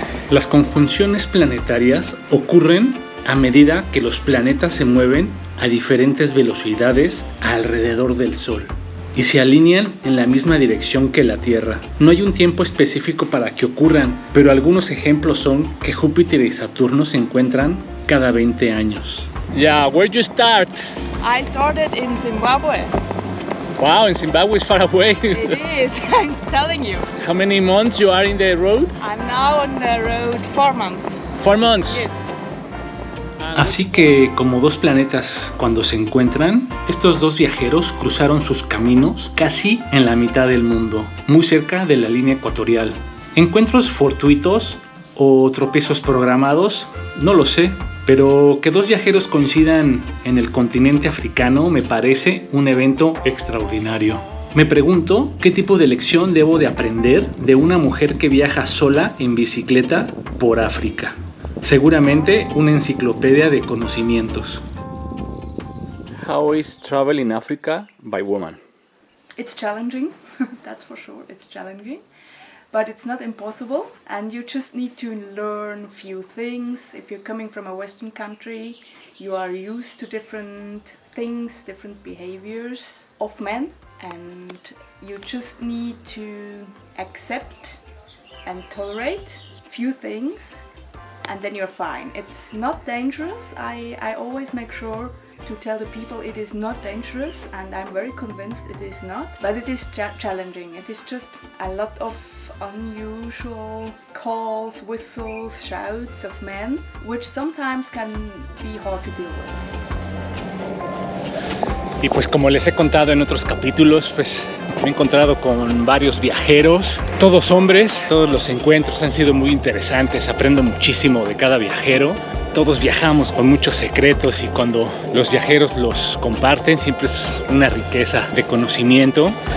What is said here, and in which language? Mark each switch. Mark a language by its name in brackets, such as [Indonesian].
[Spanish] Las conjunciones planetarias ocurren a medida que los planetas se mueven a diferentes velocidades alrededor del Sol y se alinean en la misma dirección que la Tierra. No hay un tiempo específico para que ocurran, pero algunos ejemplos son que Júpiter y Saturno se encuentran cada 20 años. [English] Yeah, where you start? I started in Zimbabwe. Wow, in Zimbabwe is far away. It is, I'm telling you. How many months you are in the road? I'm now on the road 4 months. 4 months. Yes. [Spanish] Así que, como dos planetas cuando se encuentran, estos dos viajeros cruzaron sus caminos casi en la mitad del mundo, muy cerca de la línea ecuatorial. ¿Encuentros fortuitos o tropiezos programados? No lo sé, pero que dos viajeros coincidan en el continente africano me parece un evento extraordinario. Me pregunto qué tipo de lección debo de aprender de una mujer que viaja sola en bicicleta por África. Seguramente una enciclopedia de conocimientos. [English] How is travel in Africa by woman? It's challenging, that's for sure, it's challenging. But it's not impossible, and you just need to learn few things. If you're coming from a Western country, you are used to different things, different behaviors of men, and you just need to accept and tolerate few things, and then you're fine. It's not dangerous. I always make sure to tell the people it is not dangerous, and I'm very convinced it is not, but it is challenging. It is just a lot of unusual calls, whistles, shouts of men, which sometimes can be hard to deal with. [Spanish] Y pues como les he contado en otros capítulos, pues me he encontrado con varios viajeros, todos hombres. Todos los encuentros han sido muy interesantes, aprendo muchísimo de cada viajero. Todos viajamos con muchos secretos y cuando los viajeros los comparten siempre es una riqueza de conocimiento.